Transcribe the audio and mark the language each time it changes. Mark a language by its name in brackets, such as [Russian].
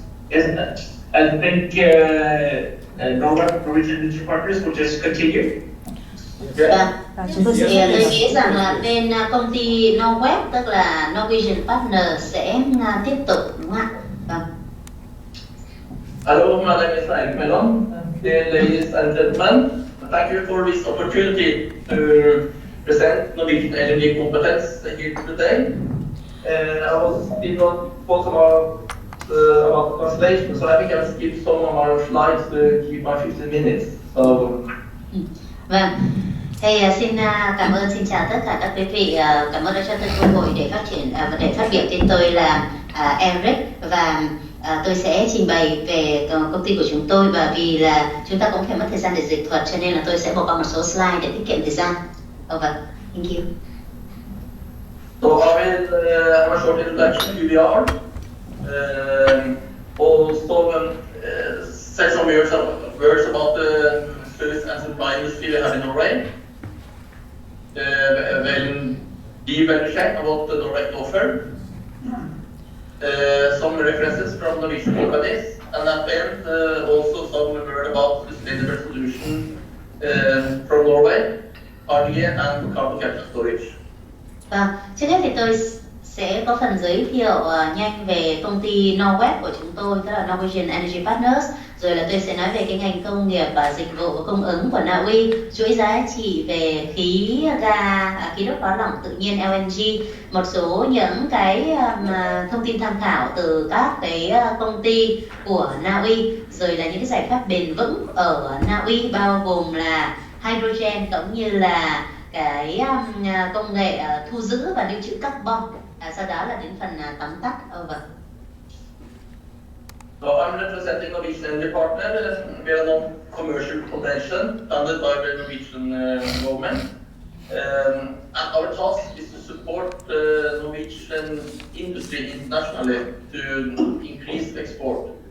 [English] Yes, I think Norwegian Energy Partners will just continue. [Vietnamese] Chúng tôi sẽ tôi nghĩ rằng là bên công ty Norwest, tức là Norwegian Partner, sẽ tiếp tục, đúng không ạ? Vâng. [English] Hello, my name is Eirik Melon. Dear ladies and gentlemen, thank you for this opportunity to present Norwegian energy competence here today. I was did not talk about translation, so I think I'll skip some of our slides to keep my 15 minutes. So. [Vietnamese] Vâng. Thì xin cảm ơn, xin chào tất cả các quý vị. Cảm ơn đã cho tôi cơ hội để phát triển và để phát biểu. Tên tôi là Eric, và tôi sẽ trình bày về công ty của chúng tôi, và vì là chúng ta cũng phải mất thời gian để dịch thuật, cho nên là tôi sẽ bỏ qua một số slide để tiết kiệm thời gian. Vâng, [English] thank you. So I will have a short introduction who we are. Also say some words about the service and supply industry we have in Norway. We'll give a check on what the Norway offer. Some references from Norwegian companies, and at the end also some word about sustainable solution from Norway, RDA and carbon capture storage. [Vietnamese] Trước hết thì tôi sẽ có phần giới thiệu nhanh về công ty Norwest của chúng tôi, tức là Norwegian Energy Partners. Rồi là tôi sẽ nói về cái ngành công nghiệp và dịch vụ và cung ứng của Na Uy, chuỗi giá trị về khí ga, khí đốt hóa lỏng tự nhiên LNG, một số những cái thông tin tham khảo từ các cái công ty của Na Uy, rồi là những cái giải pháp bền vững ở Na Uy, bao gồm là hydrogen cũng như là cái công nghệ thu giữ và lưu trữ carbon. Sau đó là đến phần tóm tắt. [English] Over. So I'm representing Norwegian Energy Partner. We are a non-commercial foundation funded by the Norwegian government. And our task is to support Norwegian industry internationally to increase export.